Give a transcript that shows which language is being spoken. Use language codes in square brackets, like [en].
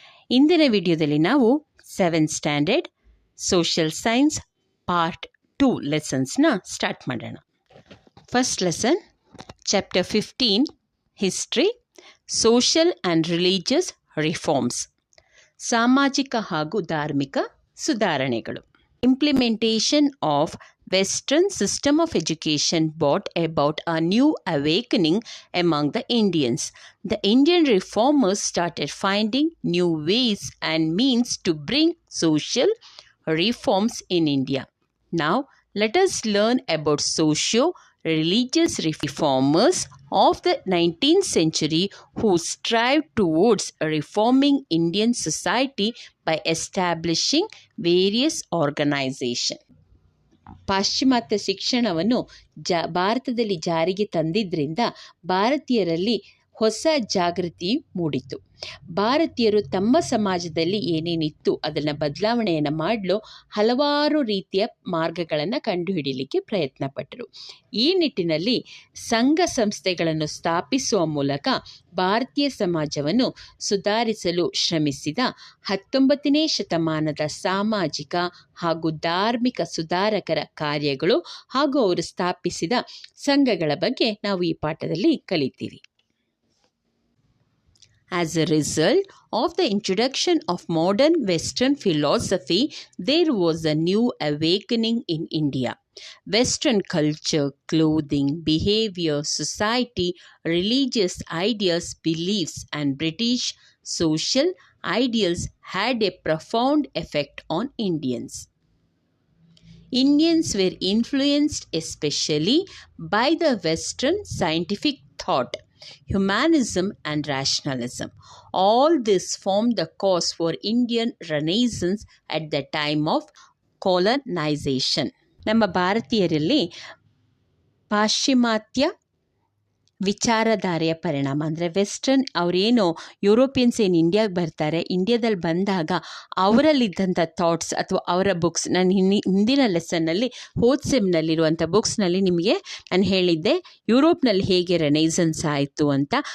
[kn] ಇಂದಿನ ವಿಡಿಯೋದಲ್ಲಿ ನಾವು 7th standard social science part 2 ಲೆಸನ್ಸ್ನ start ಮಾಡೋಣ. [en] first lesson, chapter 15, history, social and religious reforms, [kn] ಸಾಮಾಜಿಕ ಹಾಗೂ ಧಾರ್ಮಿಕ ಸುಧಾರಣೆಗಳು. [en] Implementation of Western system of education brought about a new awakening among the Indians. The Indian reformers started finding new ways and means to bring social reforms in India. Now, let us learn about socio-religious reformers of the 19th century who strived towards reforming Indian society by establishing various organizations. [kn] ಪಾಶ್ಚಿಮಾತ್ಯ ಶಿಕ್ಷಣವನ್ನು ಭಾರತದಲ್ಲಿ ಜಾರಿಗೆ ತಂದಿದ್ದರಿಂದ ಭಾರತೀಯರಲ್ಲಿ ಹೊಸ ಜಾಗೃತಿ ಮೂಡಿತು. ಭಾರತೀಯರು ತಮ್ಮ ಸಮಾಜದಲ್ಲಿ ಏನೇನಿತ್ತು ಅದನ್ನು ಬದಲಾವಣೆಯನ್ನು ಮಾಡಲು ಹಲವಾರು ರೀತಿಯ ಮಾರ್ಗಗಳನ್ನು ಕಂಡುಹಿಡಿಯಲಿಕ್ಕೆ ಪ್ರಯತ್ನ ಪಟ್ಟರು. ಈ ನಿಟ್ಟಿನಲ್ಲಿ ಸಂಘ ಸಂಸ್ಥೆಗಳನ್ನು ಸ್ಥಾಪಿಸುವ ಮೂಲಕ ಭಾರತೀಯ ಸಮಾಜವನ್ನು ಸುಧಾರಿಸಲು ಶ್ರಮಿಸಿದ 19ನೇ ಶತಮಾನದ ಸಾಮಾಜಿಕ ಹಾಗೂ ಧಾರ್ಮಿಕ ಸುಧಾರಕರ ಕಾರ್ಯಗಳು ಹಾಗೂ ಅವರು ಸ್ಥಾಪಿಸಿದ ಸಂಘಗಳ ಬಗ್ಗೆ ನಾವು ಈ ಪಾಠದಲ್ಲಿ ಕಲಿತೀವಿ. [en] As a result of the introduction of modern Western philosophy, there was a new awakening in India. Western culture, clothing, behavior, society, religious ideas, beliefs, and British social ideals had a profound effect on Indians. Indians were influenced especially by the Western scientific thought, humanism and rationalism. All this formed the cause for Indian Renaissance at the time of colonization. [kn] ನಮ್ಮ ಭಾರತೀಯರಲ್ಲಿ ಪಾಶ್ಚಿಮಾತ್ಯ ವಿಚಾರಧಾರೆಯ ಪರಿಣಾಮ ಅಂದರೆ western, ಅವರೇನು Europeans ಏನು ಇಂಡಿಯಾಗೆ ಬರ್ತಾರೆ, ಇಂಡಿಯಾದಲ್ಲಿ ಬಂದಾಗ ಅವರಲ್ಲಿದ್ದಂಥ ಥಾಟ್ಸ್ ಅಥವಾ ಅವರ ಬುಕ್ಸ್, ನಾನು ಹಿಂದಿನ ಲೆಸನ್ನಲ್ಲಿ ಹೋದ್ಸೆಮ್ನಲ್ಲಿರುವಂಥ ಬುಕ್ಸ್ನಲ್ಲಿ ನಿಮಗೆ ನಾನು ಹೇಳಿದ್ದೆ ಯುರೋಪ್ನಲ್ಲಿ ಹೇಗೆ ರೆನೈಸನ್ಸ್ ಆಯಿತು ಅಂತ.